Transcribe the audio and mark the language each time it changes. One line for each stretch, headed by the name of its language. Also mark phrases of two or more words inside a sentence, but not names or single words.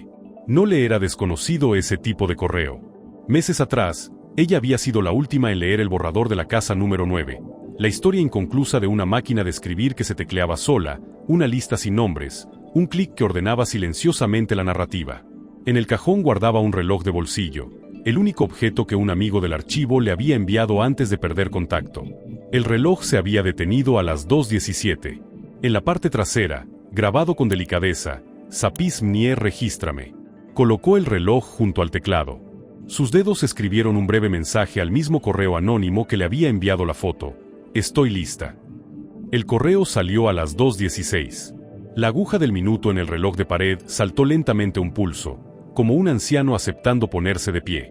Spanish: No le era desconocido ese tipo de correo. Meses atrás, ella había sido la última en leer el borrador de la casa número 9, la historia inconclusa de una máquina de escribir que se tecleaba sola, una lista sin nombres, un clic que ordenaba silenciosamente la narrativa. En el cajón guardaba un reloj de bolsillo, el único objeto que un amigo del archivo le había enviado antes de perder contacto. El reloj se había detenido a las 2:17. En la parte trasera, grabado con delicadeza,
Polish: Sapis mnie regístrame.
Spanish: Colocó el reloj junto al teclado. Sus dedos escribieron un breve mensaje al mismo correo anónimo que le había enviado la foto: Estoy lista. El correo salió a las 2:16. La aguja del minuto en el reloj de pared saltó lentamente un pulso, como un anciano aceptando ponerse de pie.